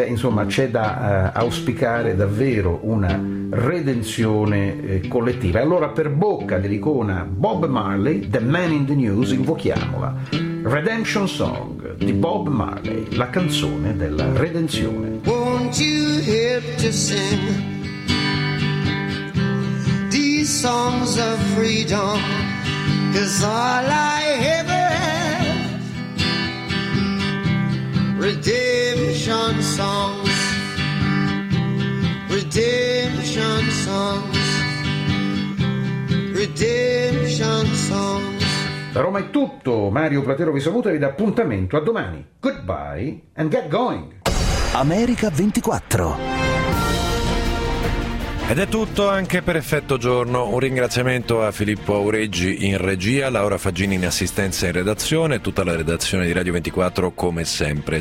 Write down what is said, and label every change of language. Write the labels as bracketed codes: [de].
[it] Beh, insomma, c'è da auspicare davvero una redenzione collettiva. Allora, per bocca dell'icona Bob Marley, The Man in the News, invochiamola. Redemption Song di Bob Marley, la canzone della redenzione. [en] Won't you help to sing these songs of freedom, 'cause all I ever redemption songs, redemption songs, redemption songs. [it] Da Roma è tutto, Mario Platero vi saluta e vi dà appuntamento a domani. [en] Goodbye and get going! [it] America 24. Ed è tutto anche per Effetto Giorno. Un ringraziamento a Filippo Aureggi in regia, Laura Faggini in assistenza in redazione e tutta la redazione di Radio 24 come sempre.